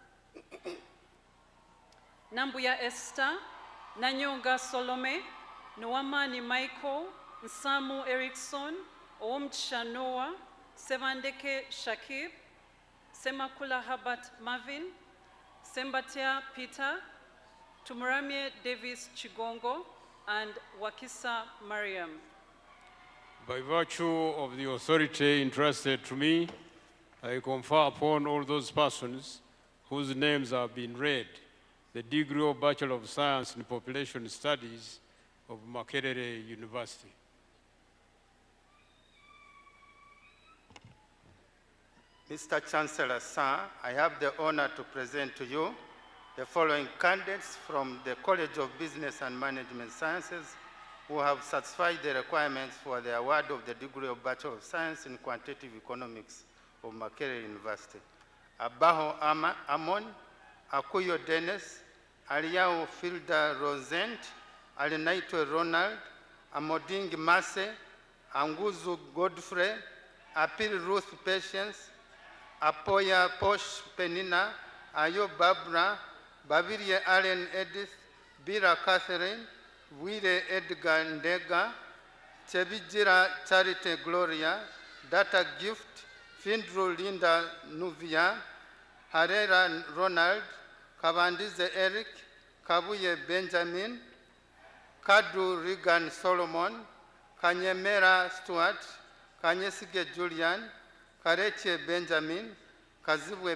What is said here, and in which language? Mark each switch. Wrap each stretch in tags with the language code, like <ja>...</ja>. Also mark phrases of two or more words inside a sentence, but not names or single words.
<en>Nambuya Esther, Nanyonga Solome, Noamani Michael, Nsamu Erickson, Omtsha Noah, Sevandeke Shakib, Semakula Habat Marvin, Sembatia Peter, Tumuramie Davis Chigongo, and Wakisa Mariam. By virtue of the authority entrusted to me, I confer upon all those persons whose names have been read the degree of Bachelor of Science in Population Studies of Makerere University. Mr. Chancellor, sir, I have the honor to present to you the following candidates from the College of Business and Management Sciences who have satisfied the requirements for the award of the degree of Bachelor of Science in Quantitative Economics of Makerere University. Abaho Amon, Akuyo Dennis, Aliao Filda Rosent, Alinaitwe Ronald, Amoding Mase, Anguzu Godfrey, Apil Ruth Patience, Apoya Posh Penina, Ayo Barbara, Babirie Allen Edith, Bira Catherine, Wire Edgar Ndega, Chebijira Charity Gloria, Data Gift, Findru Linda Nuvia, Herrera Ronald, Kabandize Eric, Kabuye Benjamin, Kadru Regan Solomon, Kanyemera Stuart, Kanyesige Julian, Kareche Benjamin, Kazibwe</en>